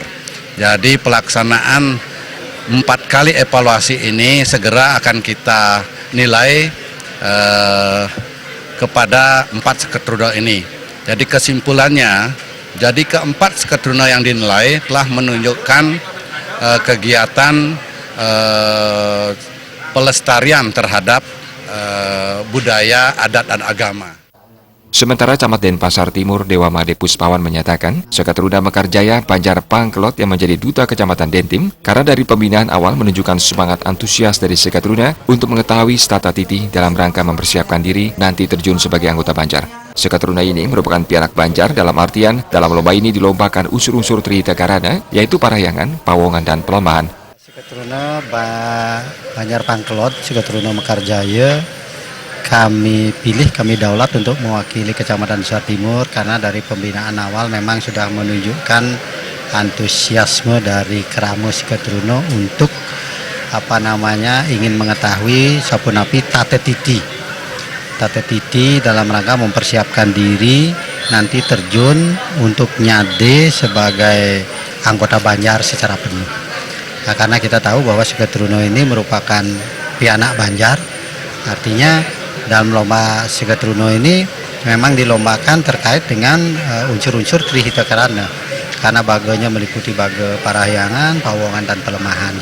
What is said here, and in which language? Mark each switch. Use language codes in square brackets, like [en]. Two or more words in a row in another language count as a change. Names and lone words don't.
[id] Jadi pelaksanaan 4 kali evaluasi ini segera akan kita nilai kepada 4 Seketeruna ini. Jadi kesimpulannya, jadi keempat Seketeruna yang dinilai telah menunjukkan kegiatan pelestarian terhadap budaya, adat, dan agama. Sementara Camat Denpasar Timur Dewa Made Puspawan menyatakan, Seketeruna Mekarjaya Banjar Pangkelot yang menjadi duta Kecamatan Dentim karena dari pembinaan awal menunjukkan semangat antusias dari Seketeruna untuk mengetahui stata titi dalam rangka mempersiapkan diri nanti terjun sebagai anggota Banjar. Seketeruna ini merupakan pianak Banjar dalam artian dalam lomba ini dilombakan unsur-unsur Trihita Karana yaitu Parahyangan, Pawongan, dan Pelemahan. Seketeruna Banjar Pangkelot, Seketeruna Mekarjaya, kami pilih, kami daulat untuk mewakili Kecamatan Denpasar Timur karena dari pembinaan awal memang sudah menunjukkan antusiasme dari Keramo Seketeruna untuk ingin mengetahui [ban] sapunapi tate titi [id] dalam rangka mempersiapkan diri nanti terjun untuk nyade sebagai anggota Banjar secara penuh. Nah, karena kita tahu bahwa Seketeruna ini merupakan pianak Banjar, artinya dalam lomba Seketeruna ini memang dilombakan terkait dengan unsur-unsur Trihita Karana karena baganya meliputi baga Parahyangan, Pawongan, dan Pelemahan.